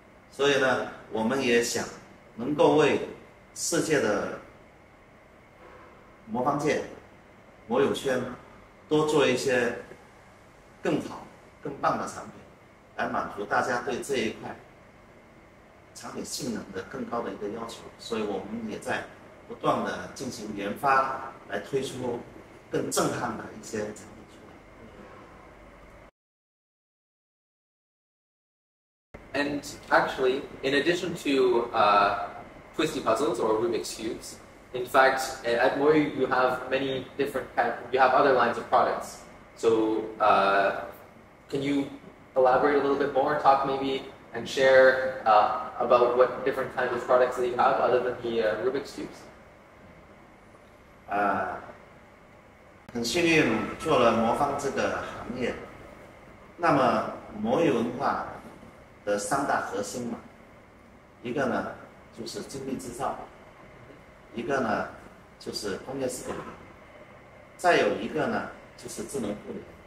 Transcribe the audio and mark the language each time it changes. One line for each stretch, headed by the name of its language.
Chinese: 所以呢，我们也想能够为世界的魔方界、魔友圈多做一些更好、更棒的产品，来满足大家对这一块产品性能的更高的一个要求。所以我们也在不断的进行研发，来推出更震撼的一些产品出来。
English: And actually, in addition to twisty puzzles or Rubik's cubes, in fact, at Mori you have many different you have other lines of products. So, can you elaborate a little bit more? Talk maybe and share about what different kinds of products that you have other than the Rubik's cubes.
Chinese: 很幸运做了魔方这个行业，那么魔域文化的3大核心嘛，一个呢就是精密制造，一个呢就是工业4.0，再有一个呢就是智能互联。